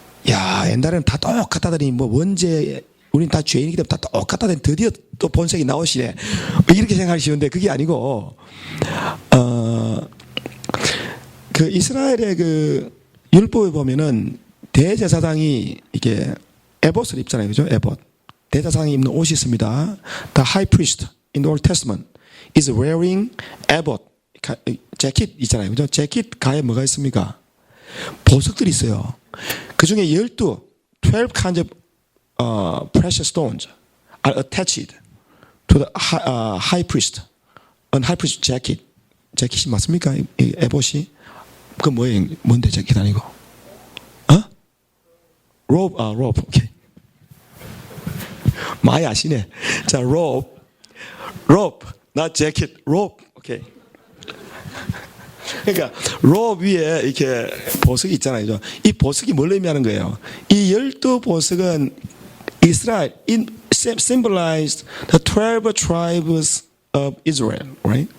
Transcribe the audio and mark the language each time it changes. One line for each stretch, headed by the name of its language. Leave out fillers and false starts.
Korean: 야, 옛날에는 다 똑같다더니 원죄, 우린 다 죄인이기 때문에 다 똑같다더니 드디어 또 본색이 나오시네, 이렇게 생각하시는데 그게 아니고, 그 이스라엘의 그 율법에 보면은 대제사장이 이게 에봇을 입잖아요, 그죠? 에봇. 대제사장이 입는 옷이 있습니다.
English: The high priest in the Old Testament is wearing ephod.
Korean: 재킷 있잖아요, 그죠? 재킷 가에 뭐가 있습니까? 보석들이 있어요. 그 중에
English: 12 kinds of precious stones are attached to the high priest. high priest jacket.
Korean: 재킷이 맞습니까? 이 에봇이? 그 뭐예요? 뭔데 재킷 아니고?
English: robe, robe, 오케이.
Korean: 많이 아시네.
English: 자, robe, not jacket, robe, 오케이.
Korean: 그러니까 robe 위에 이렇게 보석이 있잖아요. 이 보석이 뭘 의미하는 거예요? 이 12보석은 이스라엘,
English: symbolized the 12 tribes of Israel, right?